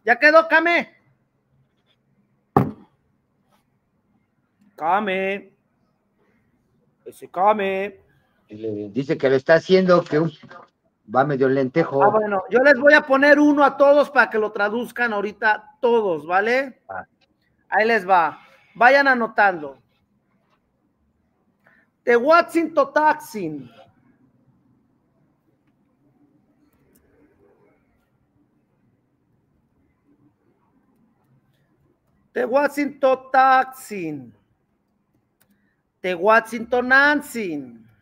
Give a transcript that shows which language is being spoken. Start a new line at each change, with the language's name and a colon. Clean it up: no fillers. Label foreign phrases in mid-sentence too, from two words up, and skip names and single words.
Spanish: ¿Ya quedó, Kame? Kame. Ese Kame. Dice que lo está haciendo, que va medio lentejo. Ah, bueno, yo les voy a poner uno a todos para que lo traduzcan ahorita todos, ¿vale? Ahí les va. Vayan anotando.
Eastern Huasteca Nahuatl: Tehuatzin totaxin. Tehuatzin totaxin. Tehuatzin tonantzin.